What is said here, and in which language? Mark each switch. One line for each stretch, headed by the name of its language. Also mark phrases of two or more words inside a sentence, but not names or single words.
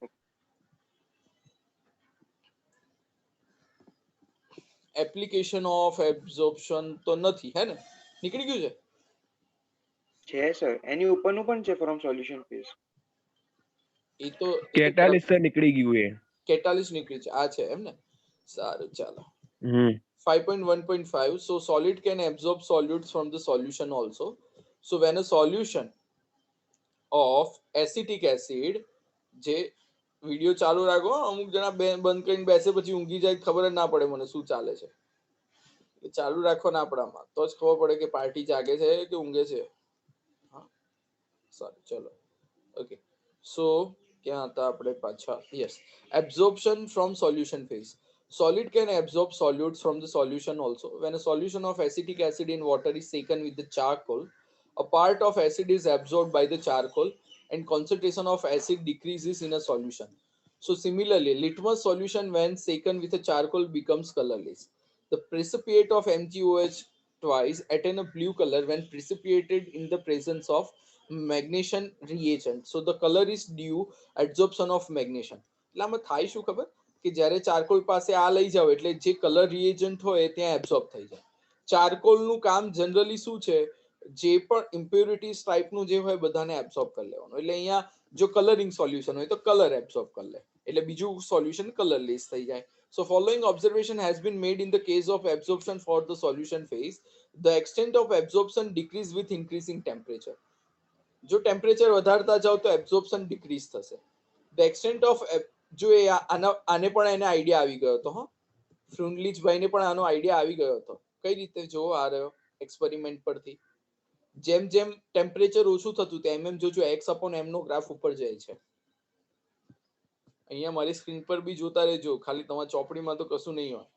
English: application of absorption
Gujarati: તો નથી, હે ને? નીકળી ગયું છે? છે સર, એની ઉપરનું પણ છે
English: from solution phase.
Gujarati: એ તો કેટાલિસ્ટ નીકળી ગયું, એ કેટાલિસ્ટ નીકળી છે, આ છે એમ ને? સારું, ચાલો.
English: 5.1.5 so solid can absorb solutes from the solution also. So when a solution of acetic acid,
Gujarati: જે વિડિયો ચાલુ રાખો, અમુક જણા બંધ કરીને બેસે પછી ઊંઘી જાય, ખબર જ ના પડે મને શું ચાલે છે. ચાલુ રાખો ને આપણામાં, તો જ ખબર પડે કે પાર્ટી જાગે છે કે ઊંઘે છે. હા, સારું, ચલો.
English: okay, so
Gujarati: ક્યાં હતા આપણે પાછા? યસ,
English: absorption from solution phase. Solid can absorb solutes from the solution also. When a solution of acetic acid in water is taken with the charcoal, a part of acid is absorbed by the charcoal and concentration of acid decreases in a solution. So similarly, litmus solution when taken with a charcoal becomes colorless. The precipitate of MgOH twice attain a blue color when precipitated in the presence of magnesium reagent. So the color is due adsorption of magnesium.
Gujarati: એટલે આમાં થાય શું ખબર કે જ્યારે ચારકોલ પાસે આ લઈ જાવ એટલે જે કલર રિએજન્ટ હોય ત્યાં એબ્સોર્બ થઈ જાય. ચારકોલ નું કામ જનરલી શું છે જે પણ ઇમ્પ્યોરિટીઝ ટાઈપનું જે હોય બધાને એબ્સોર્બ કરી લેવાનું. એટલે અહીંયા જો
English: coloring solution
Gujarati: હોય તો કલર એબ્સોર્બ કરી લે, એટલે બીજું સોલ્યુશન કલરલેસ થઈ જાય.
English: So following observation has been made in the case of absorption for the solution phase. The extent of absorption decrease with increasing temperature.
Gujarati: જો ટેમ્પરેચર વધારતા જાવ તો
English: absorption decrease
Gujarati: થશે.
English: The extent of
Gujarati: જો એ આને પણ એને આઈડિયા આવી ગયો હતો. હા, ફ્રુન્ડલીજ ભાઈને પણ આનો આઈડિયા આવી ગયો હતો. કઈ રીતે જો આ રહ્યો એક્સપેરિમેન્ટ પરથી, જેમ જેમ ટેમ્પરેચર ઓછું થતું તેમ એમ જોજો x/m નો ગ્રાફ ઉપર જાય છે. અહીંયા મારી સ્ક્રીન પર બી જોતા રહેજો, ખાલી તમારા ચોપડીમાં તો કશું નહીં હોય.